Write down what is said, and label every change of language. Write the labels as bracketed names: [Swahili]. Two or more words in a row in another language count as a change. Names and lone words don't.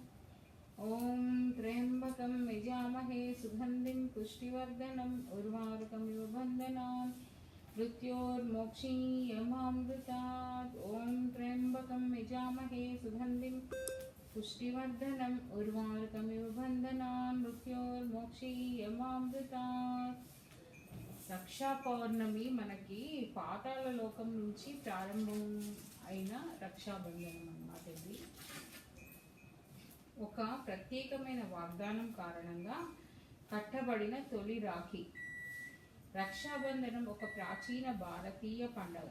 [Sanskrit] ॐ त्र्यम्बकं यजामहे सुगन्धिं पुष्टिवर्धनम् उर्वारुकमिव बन्धनान् मृत्योर्मोक्षीयमामृतात्। ॐ त्र्यम्बकं यजामहे सुगन्धिं पुष्टिवर्धनम् उर्वारुकमिव बन्धनान् मृत्योर्मोक्षीयमामृतात्। [Telugu] రక్షా పౌర్ణమి మనకి పాతాళ లోకం నుంచి ప్రారంభం అయిన రక్షాబంధనం అన్నమాట. ఇది ఒక ప్రత్యేకమైన వాగ్దానం కారణంగా కట్టబడిన తొలి రాఖీ. రక్షాబంధనం ఒక ప్రాచీన భారతీయ పండగ.